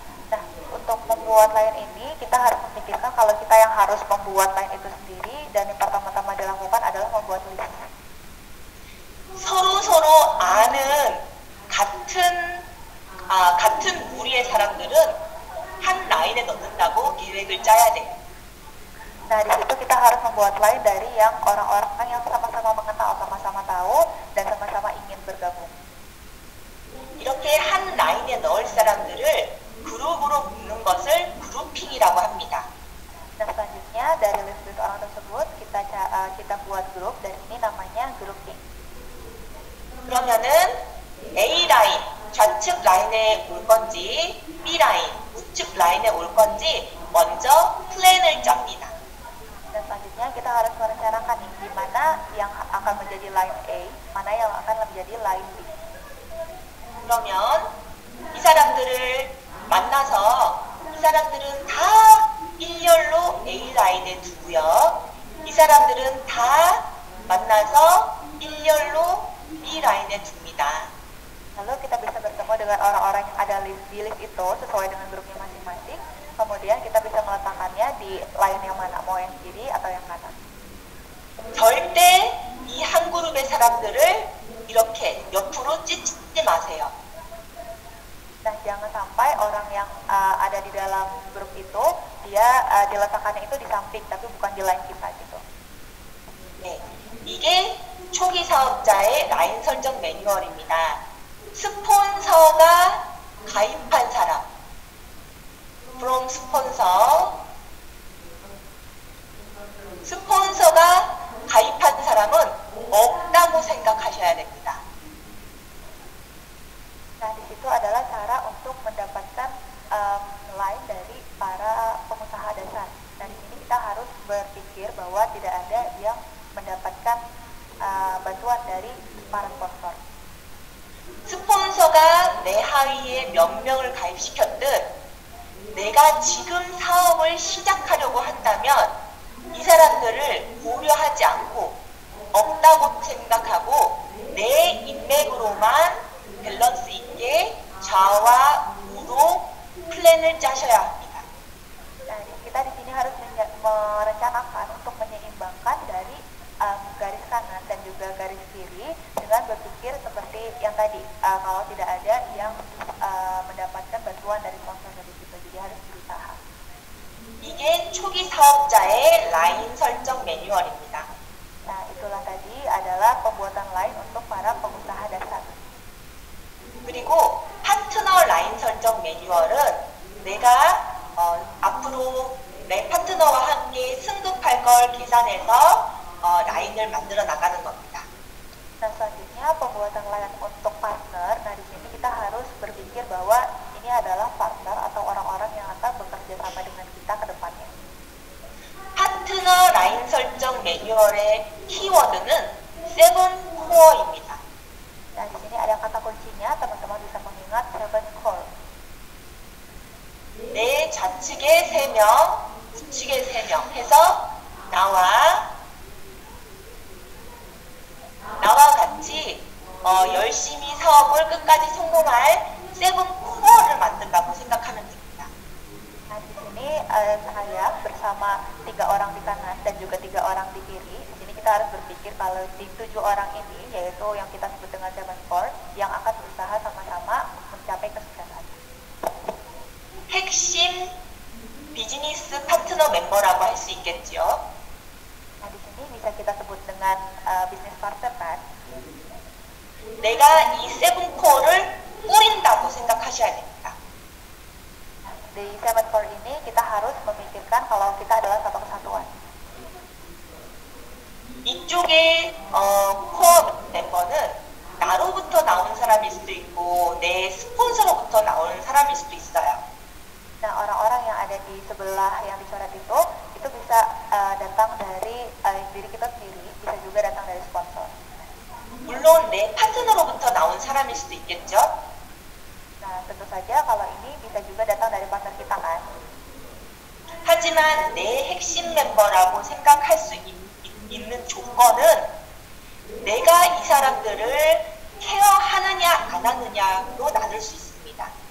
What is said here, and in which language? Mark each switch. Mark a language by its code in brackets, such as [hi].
[id] Nah, untuk membuat line ini kita harus memikirkan kalau kita yang harus membuat line itu sendiri, dan yang pertama-tama dilakukan adalah membuat list. [ko] 서로 아는 같은 무리의 사람들은 한 라인에 넣는다고 계획을 짜야 돼요. [id] Nah, di situ kita harus membuat line dari yang orang-orang yang sama-sama mengenal, sama-sama tahu, dan sama-sama ingin bergabung. [ko] 이렇게 한 라인에 넣을 사람들을 그룹으로 묶는 것을 그룹핑이라고 합니다. [id] Nah, selanjutnya dari list orang tersebut kita buat grup, dan ini namanya grouping. [ko] 그러면은 A 라인, 좌측 라인에 올 건지 B 라인, 우측 라인에 올 건지 먼저 플랜을 짭니다. [id] Dan selanjutnya kita harus merencanakan nih, di mana yang akan menjadi line A, mana yang akan menjadi line B. [ko] 그러면 이 사람들을 만나서 이 사람들은 다 일렬로 A 라인에 두고요. 이 사람들은 다 만나서 일렬로 B 라인에 둡니다. [id] Lalu kita bisa bertemu dengan orang-orang yang ada di list itu sesuai dengan grupnya masing-masing. Kemudian kita bisa meletakkannya di line yang mana, mau yang kiri atau yang kanan. [ko] 절대 이 한 그룹의 사람들을 이렇게 옆으로 찢지 마세요. [id] Nah, jangan sampai orang yang ada di dalam grup itu, dia diletakkannya itu di samping, tapi bukan di line kita gitu. [ko] 네, 이게 초기 사업자의 라인 설정 매뉴얼입니다. 스폰서가 가입한 사람, from 스폰서가 가입한 사람은 없다고 생각하셔야 됩니다. [id] Nah, di situ adalah cara untuk mendapatkan line dari para pengusaha dasar. Dan di sini kita harus berpikir bahwa tidak ada yang mendapatkan bantuan dari para sponsor. [ko] 스폰서가 내 하위에 몇 명을 가입시켰든 내가 지금 사업을 시작하려고 한다면 이 사람들을 고려하지 않고 없다고 생각하고 내 인맥으로만 밸런스 있게 좌와 우로 플랜을 짜셔야 합니다. [id] Nah, kita di sini harus merencanakan untuk menyeimbangkan dari garis kanan dan juga garis kiri dengan berpikir seperti yang tadi, kalau tidak ada yang mendapatkan bantuan dari sponsor dari situ, jadi harus berusaha. [ko] 이게 초기 사업자의 라인 설정 매뉴얼입니다. [id] Nah, itulah tadi adalah pembuatan line untuk para pengusaha dasar. [ko] 그리고 파트너 라인 설정 매뉴얼은 내가 앞으로 내 파트너와 함께 승급할 걸 계산해서 라인을 만들어 나가는 겁니다. [id] Nah, selanjutnya pembuatan line untuk partner. Nah, di sini kita harus berpikir bahwa ini adalah partner atau orang-orang yang akan bekerja sama dengan kita ke depannya. [ko] 파트너 라인 설정 매뉴얼의 키워드는 7core입니다. [id] Nah, di sini ada kata kuncinya, teman-teman bisa mengingat 7 core. [ko] 내 좌측에 3명, 우측에 3명 해서 나와 같이 열심히 사업을 끝까지 성공할 7core를 만든다고 생각하면 됩니다. [id] Nah, di sini saya bersama 3 orang di kanan dan juga 3 orang di kiri. Di sini kita harus berpikir kalau di 7 orang ini, yaitu yang kita sebut dengan 7 core, yang akan berusaha sama-sama mencapai kesuksesan. [ko] 핵심 비즈니스 파트너 멤버라고 할 수 있겠죠. [id] Nah, di sini bisa kita sebut dengan business partner kan. [ko] 내가 이 7core를 꾸린다고 생각하셔야 됩니다. [id] di semafor ini kita harus memikirkan kalau kita adalah satu kesatuan. [ko] 이쪽에 코어 멤버는 나로부터 나온 사람일 수도 있고 내 스폰서로부터 나온 사람일 수도 있어요. [id] Nah, orang-orang yang ada di sebelah yang dicoret itu bisa datang dari diri kita sendiri, bisa juga datang dari sponsor. [ko] 물론 내 파트너로부터 나온 사람일 수도 있겠죠. [id] Nah, tentu saja kalau ini bisa juga datang dari partner kita kan. [ko] 하지만 내 핵심 멤버라고 생각할 수 있는 조건은 내가 이 사람들을 케어하느냐 안 하느냐로 나눌 수 있습니다.